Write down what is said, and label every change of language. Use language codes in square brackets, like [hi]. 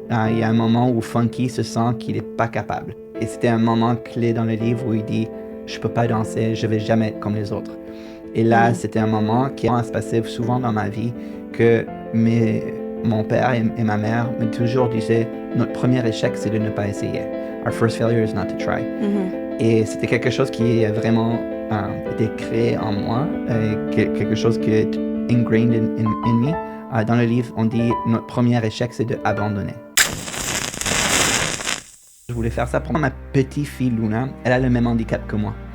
[fr] Il y a un moment où Funky se sent qu'il n'est pas capable. Et c'était un moment clé dans le livre où il dit « Je peux pas danser, je vais jamais être comme les autres ». Et là, c'était un moment qui se passait souvent dans ma vie que mon père et ma mère me toujours disaient « Notre premier échec, c'est de ne pas essayer. [en] Our first failure is not to try ». [fr] Et c'était quelque chose qui a vraiment été créé en moi, quelque chose qui est [en] ingrained in me. [fr] Dans le livre, on dit « Notre premier échec, c'est d'abandonner ». Je voulais faire ça pour ma petite fille Luna. Elle a le même handicap que moi.